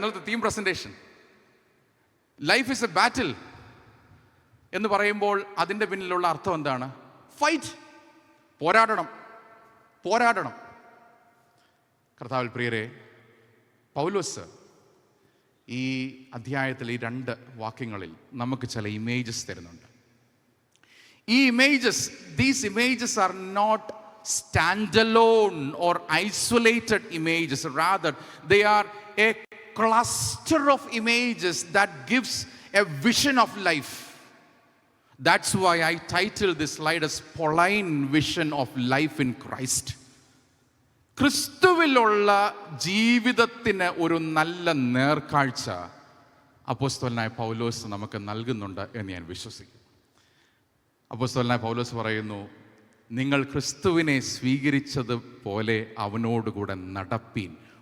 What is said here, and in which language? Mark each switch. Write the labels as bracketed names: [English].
[Malayalam] ഇന്നലത്തെ theme presentation [English] life is a battle [Malayalam] എന്ന് പറയുമ്പോൾ അതിൻ്റെ പിന്നിലുള്ള അർത്ഥം എന്താണ്? ഫൈറ്റ്, പോരാടണം. കർത്താവിൽ പ്രിയരെ, പൗലോസ് ഈ അധ്യായത്തിൽ ഈ 2 വാക്യങ്ങളിൽ നമുക്ക് ചില ഇമേജസ് തരുന്നുണ്ട്. [English] ഈ these images are not standalone or isolated images. Rather, they are a cluster of images that gives a vision of life. That's why I titled this slide as Pauline Vision of Life in Christ. [Malayalam] ക്രിസ്തുവിലുള്ള ജീവിതത്തിന് ഒരു നല്ല നേർക്കാഴ്ച അപ്പോസ്തലനായ പൗലോസ് നമുക്ക് നൽകുന്നുണ്ട് എന്ന് ഞാൻ വിശ്വസിക്കുന്നു. അപ്പോസ്തലനായ പൗലോസ് പറയുന്നു, നിങ്ങൾ ക്രിസ്തുവിനെ സ്വീകരിച്ചതുപോലെ അവനോടുകൂടെ നടപ്പീൻ.